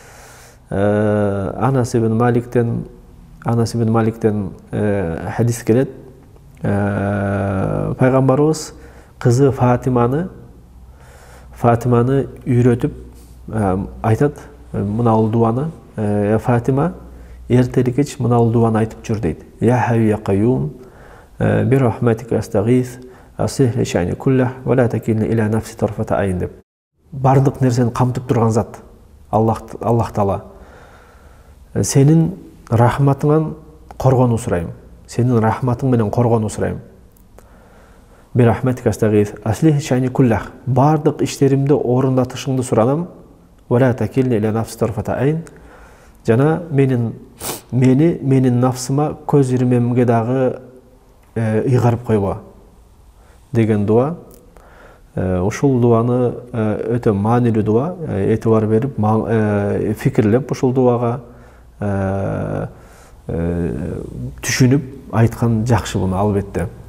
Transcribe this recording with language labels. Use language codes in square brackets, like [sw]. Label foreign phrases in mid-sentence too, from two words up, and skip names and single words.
[ky] Анас ибн Маликтен хадис келет. Пайгамбарыбыз кызы Фатиманы үйрөтүп айтат, мынабул дуаны, Фатима эртелик кеч мынабул дуаны айтып жүр дейт. [ar] يا حي يا قيوم برحمتك أستغيث أصلح لي شأني كله ولا تكلني إلى نفسي طرفة عين деп. [ky] Бардык нерсени камтып турган зат Аллах Таала. Сенин рахматыңан коргонуу сурайм. Сенин рахматың менен коргонуу сурайм. [ar] برحمتك أستغيث أصلح لي شأني كله. [ky] Бардык иштеримди орундатышыңды суранам. [ar] ولا تكلني إلى نفسي طرفة عين. [ky] Жана менин нафсыма көз ирмемге дагы ыйгарып койбо деген дуа. Ушул дуаны өтө маанилүү дуа, этибар берип, фикирлеп ушул дуага түшүнүп айткан жакшы буну албетте.